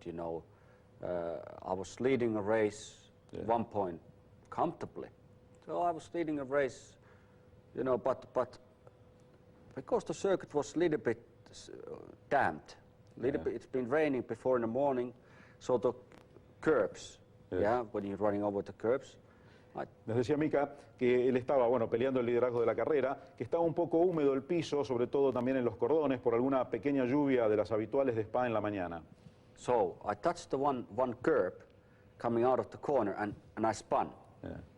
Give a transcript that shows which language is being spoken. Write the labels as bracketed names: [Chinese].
[English] You know, I was leading a race at one point comfortably. So I was leading a race, you know, but because the circuit was a little bit damped. It's been raining before in the morning, so the curbs, when you're running over the curbs. [Spanish] Nos decía Mika que él estaba, bueno, peleando el liderazgo de la carrera, que estaba un poco húmedo el piso, sobre todo también en los cordones, por alguna pequeña lluvia de las habituales de Spa en la mañana. [English] So I touched the one curb coming out of the corner and I spun. Yeah.